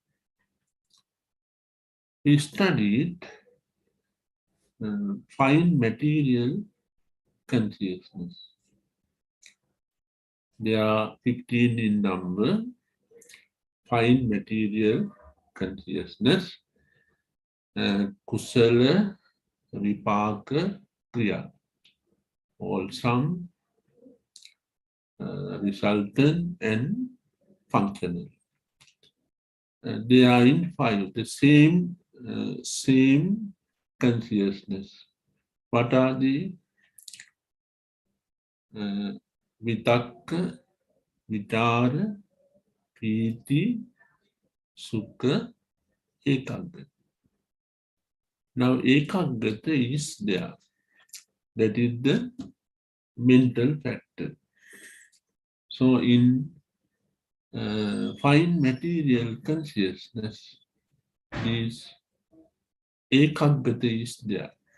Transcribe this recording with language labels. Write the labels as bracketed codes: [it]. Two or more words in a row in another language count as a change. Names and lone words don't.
[en] We studied fine material consciousness. There are 15 in number, fine material consciousness, [pi] kusala, vipaka, [en] kriya, wholesome, resultant, and functional. They are in five, the same consciousness. What are the [pi] vitakka, vitara, piti, sukha, ekaggata. [en] Now ekaggata is there. That is the mental factor. So in fine material consciousness, this ekaggata is there.